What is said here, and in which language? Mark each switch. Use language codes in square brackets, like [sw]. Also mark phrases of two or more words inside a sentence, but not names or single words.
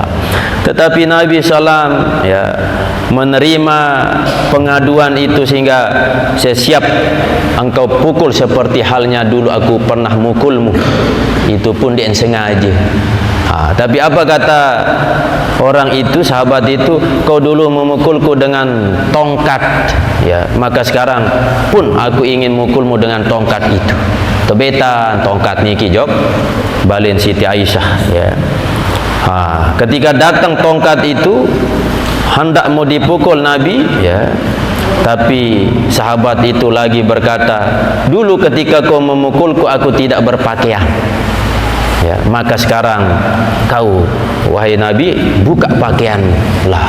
[id] Tetapi Nabi sallam, ya, menerima pengaduan itu, sehingga saya siap engkau pukul seperti halnya dulu aku pernah mukulmu. Itu pun dia sengaja. Tapi apa kata orang itu, sahabat itu, kau dulu memukulku dengan tongkat, ya, maka sekarang pun aku ingin mukulmu dengan tongkat itu. [sas] Tebetan tongkat niki jok balin Siti Aisyah, ya. [id] Ketika datang tongkat itu hendak mau dipukul Nabi, ya, tapi sahabat itu lagi berkata, dulu ketika kau memukulku aku tidak berpakaian, ya, maka sekarang kau wahai Nabi buka pakaianlah.